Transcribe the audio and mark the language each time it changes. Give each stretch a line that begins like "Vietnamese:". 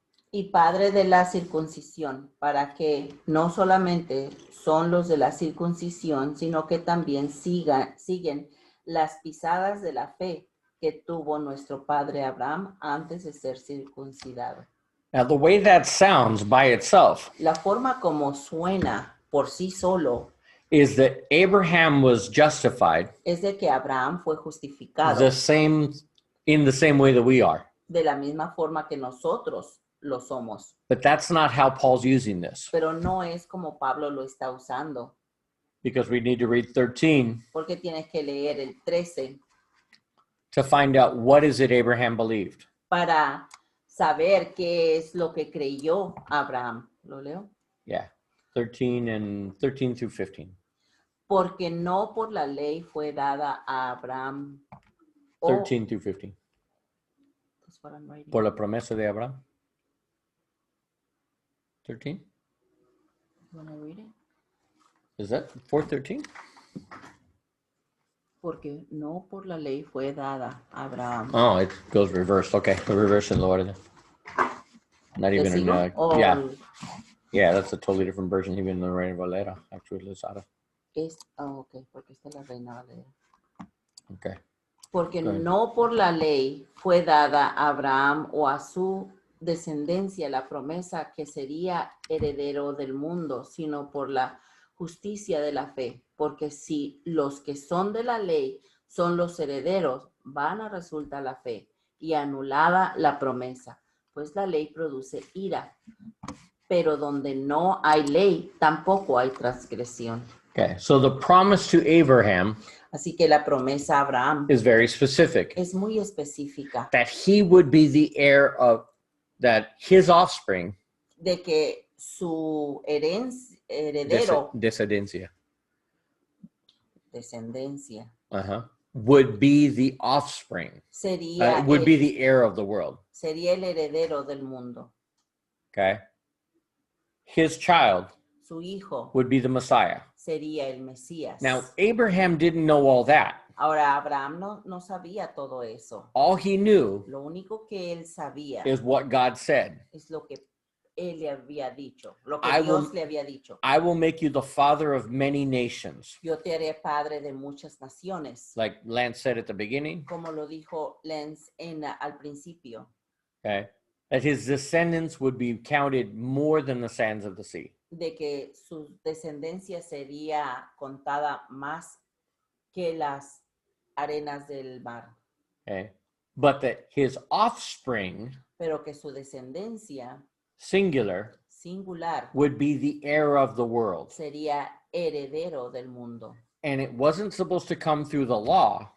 Spanish: y padre de la circuncisión, para que no solamente son los de la circuncisión, sino que también siguen las pisadas de la fe que tuvo nuestro padre Abraham antes de ser circuncidado.
English: Now, the way that sounds by itself
Spanish: La forma como suena por sí solo
English: is that Abraham was justified
Spanish: es de que Abraham fue justificado
English: in the same way that we are.
Spanish: de la misma forma que nosotros lo somos.
English: But that's not how Paul's using this,
Spanish: Pero no es como Pablo lo está usando,
English: because we need to read 13
Spanish: porque tienes que leer el 13
English: to find out what is it Abraham believed.
Spanish: para saber qué es lo que creyó Abraham. ¿Lo leo?
English: Yeah, 13 through 15.
Spanish: Porque no por la ley fue dada a Abraham.
English: 13 through 15. That's what I'm writing.
Spanish: Por la promesa de Abraham.
English: 13? You wanna read it? Is that 4:13?
Spanish: Porque no por la ley fue dada a Abraham.
English: Oh, it goes reversed. Okay, we're reversing the order. Not
Spanish: ¿Te
English: even in
Spanish: sigo? O
English: yeah, that's a totally different version, even in the Reina Valera, actually, Lizada.
Spanish: ok, porque esta es la Reina Valera.
English: Okay.
Spanish: Porque
English: Right.
Spanish: no por la ley fue dada a Abraham o a su descendencia la promesa que sería heredero del mundo, sino por la justicia de la fe. Porque si los que son de la ley son los herederos, vana resulta la fe y anulada la promesa, pues la ley produce ira. Pero donde no hay ley, tampoco hay transgresión.
English: Okay, so the promise to Abraham
Spanish: Así que la promesa a Abraham
English: is very specific,
Spanish: es muy específica,
English: that he would be the heir of, that his offspring,
Spanish: de que su heredero, descendencia, descendencia,
English: would be the offspring,
Spanish: sería,
English: would be the heir of the world.
Spanish: sería el heredero del mundo.
English: Okay, his child
Spanish: Su hijo
English: would be the Messiah.
Spanish: sería el Mesías.
English: Now, Abraham didn't know all that.
Spanish: Ahora, Abraham no sabía todo eso.
English: All he knew
Spanish: Lo único que él sabía
English: is what God said.
Spanish: es lo que él le había dicho, lo que
English: I
Spanish: Dios
English: will-
Spanish: le había dicho.
English: I will make you the father of many nations.
Spanish: Yo te haré padre de muchas naciones,
English: Like Lance said at the beginning,
Spanish: como lo dijo Lenz al principio,
English: okay, that his descendants would be counted more than the sands of the sea.
Spanish: de que su descendencia sería contada más que las arenas del mar,
English: Okay, but that his offspring,
Spanish: pero que su descendencia
English: singular,
Spanish: singular
English: would be the heir of the world.
Spanish: sería heredero del mundo.
English: And it wasn't supposed to come through the law,